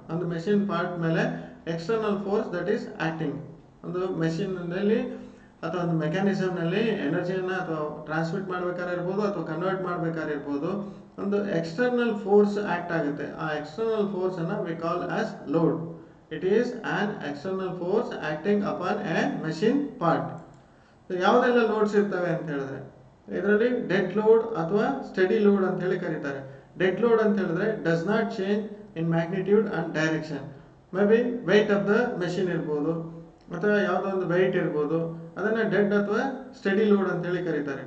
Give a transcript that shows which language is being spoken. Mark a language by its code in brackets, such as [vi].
[kn] ಒಂದು machine part ಮೇಲೆ external force [en] that is acting, [kn] ಒಂದು ಮೆಷಿನ್ನಲ್ಲಿ ಅಥವಾ ಒಂದು ಮೆಕ್ಯಾನಿಸಮ್ನಲ್ಲಿ ಎನರ್ಜಿಯನ್ನು ಅಥವಾ ಟ್ರಾನ್ಸ್ಮಿಟ್ ಮಾಡ್ಬೇಕಾದ್ರೆ ಇರ್ಬೋದು ಅಥವಾ ಕನ್ವರ್ಟ್ ಮಾಡ್ಬೇಕಾದ್ರೆ ಇರ್ಬೋದು, ಒಂದು ಎಕ್ಸ್ಟರ್ನಲ್ ಫೋರ್ಸ್ ಆಕ್ಟ್ ಆಗುತ್ತೆ. ಆ external ಫೋರ್ಸನ್ನು [en] We call as load. It is an external force acting upon a machine part. [kn] ಯಾವುದೆಲ್ಲ ಲೋಡ್ಸ್ ಇರ್ತವೆ ಅಂತ ಹೇಳಿದ್ರೆ, ಇದರಲ್ಲಿ ಡೆಡ್ ಲೋಡ್ ಅಥವಾ ಸ್ಟಡಿ ಲೋಡ್ ಅಂತ ಹೇಳಿ ಕರೀತಾರೆ. [en] dead load [kn] ಅಂತ ಹೇಳಿದ್ರೆ [en] Does not change in magnitude and direction. [kn] May be weight of the machine ಇರ್ಬೋದು ಅಥವಾ ಯಾವುದೋ ಒಂದು ವೆಯ್ಟ್ ಇರ್ಬೋದು, ಅದನ್ನು ಡೆಡ್ ಅಥವಾ ಸ್ಟಡಿ ಲೋಡ್ ಅಂತ ಹೇಳಿ ಕರೀತಾರೆ.